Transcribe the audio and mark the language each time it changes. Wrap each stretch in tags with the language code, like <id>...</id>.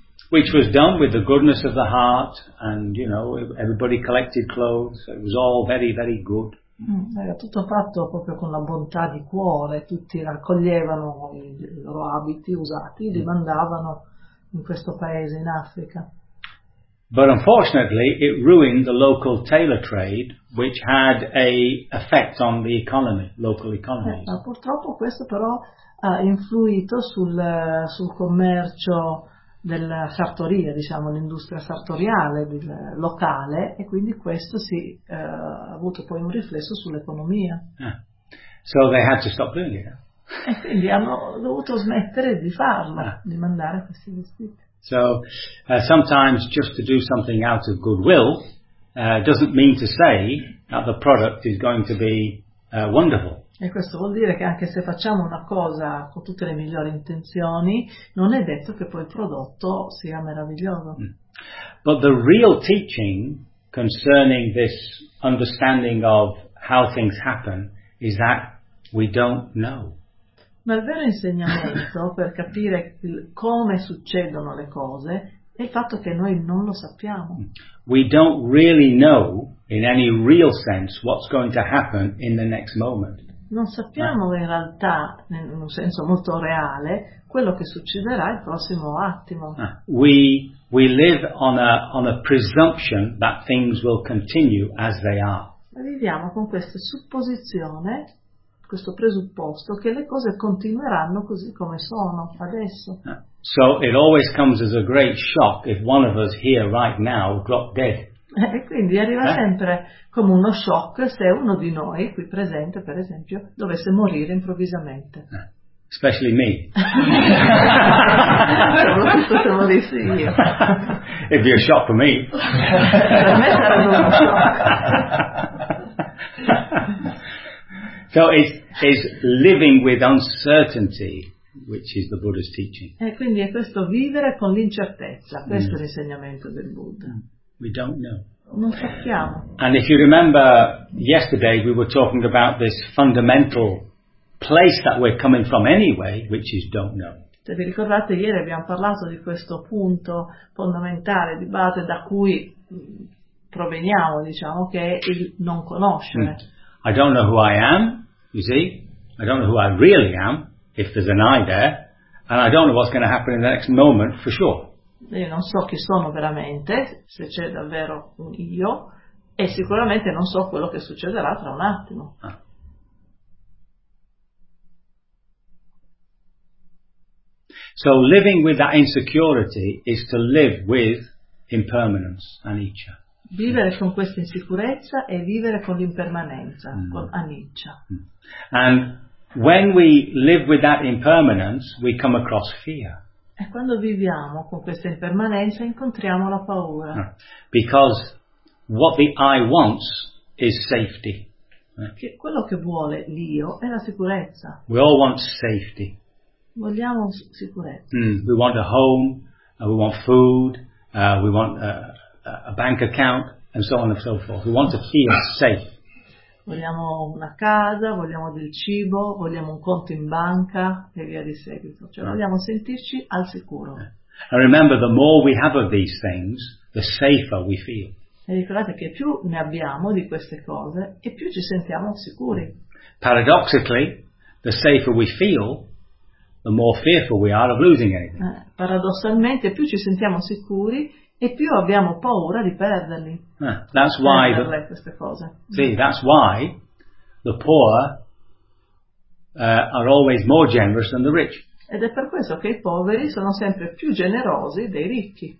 <en>Which was done with the goodness of the heart, and you know, everybody collected clothes. It was all very, very good.</en> <it>Era tutto fatto proprio con la bontà di cuore. Tutti raccoglievano i loro abiti usati, li mandavano in questo paese in Africa.</it> <en>But unfortunately, it ruined the local tailor trade, which had a effect on the economy, local economy.</en> <it>Ma purtroppo questo però ha influito sul commercio della sartoria, diciamo, l'industria sartoriale locale, e quindi questo si ha avuto poi un riflesso sull'economia.</it> <en>So they had to stop doing it.</en> <it>E quindi hanno dovuto smettere di farlo, di mandare questi vestiti.</it> <en>So sometimes just to do something out of goodwill doesn't mean to say that the product is going to be wonderful.</en> <it>E questo vuol dire che anche se facciamo una cosa con tutte le migliori intenzioni, non è detto che poi il prodotto sia meraviglioso.</it> <en>But the real teaching concerning this understanding of how things happen is that we don't know.</en> <it>Ma il vero insegnamento per capire come succedono le cose è il fatto che noi non lo sappiamo.</it> <en>We don't really know in any real sense what's going to happen in the next moment.</en> <it>Non sappiamo in realtà, in un senso molto reale, quello che succederà il prossimo attimo.</it> <en>We live on a presumption that things will continue as they are.</en> <it>Viviamo con questa supposizione, questo presupposto, che le cose continueranno così come sono adesso.</it> <en>So it always comes as a great shock if one of us here right now drop dead.</en> <it>E quindi arriva sempre come uno shock se uno di noi qui presente, per esempio, dovesse morire improvvisamente.</it> <en>Especially me.</en> <it>Soprattutto se morissi io.</it> <en>It'd be a shock for me.</en> <it>Per me sarebbe uno shock.</it> <en>So it's living with uncertainty, which is the Buddha's teaching.</en> <it>E quindi è questo vivere con l'incertezza, questo è l'insegnamento del Buddha.</it> <en>We don't know.</en> <it>Non sappiamo.</it> <en>And if you remember yesterday we were talking about this fundamental place that we're coming from anyway, which is don't know.</en> <it>Se vi ricordate, ieri abbiamo parlato di questo punto fondamentale di base da cui proveniamo, diciamo, che è il non conoscere.</it> <en>I don't know who I am, you see. I don't know who I really am, if there's an I there, and I don't know what's going to happen in the next moment for sure.</en> <it>Io non so chi sono veramente, se c'è davvero un io, e sicuramente non so quello che succederà tra un attimo.</it> <en>So living with that insecurity is to live with impermanence, anicca.</en> <it>Vivere con questa insicurezza è vivere con l'impermanenza, con anicca.</it> <en>And when we live with that impermanence, we come across fear.</en> <it>E quando viviamo con questa impermanenza incontriamo la paura.</it> <en>Because what the I wants is safety.</en> <it>Che quello che vuole l'io è la sicurezza.</it> <en>We all want safety.</en> <it>Vogliamo sicurezza.</it> <en>We want a home, we want food, we want a bank account, and so on and so forth. We want to feel safe.</en> <it>Vogliamo una casa, vogliamo del cibo, vogliamo un conto in banca e via di seguito. Cioè vogliamo sentirci al sicuro.</it> <en>And remember, the more we have of these things, the safer we feel.</en> <it>E ricordate che più ne abbiamo di queste cose e più ci sentiamo sicuri.</it> <en>Paradoxically, the safer we feel, the more fearful we are of losing anything.</en> <it>Paradossalmente, più ci sentiamo sicuri e più abbiamo paura di perderli.</it> <en>That's why</en> <it>queste cose.</it> <en>See, that's why the poor are always more generous than the rich.</en> <it>Ed è per questo che i poveri sono sempre più generosi dei ricchi.</it>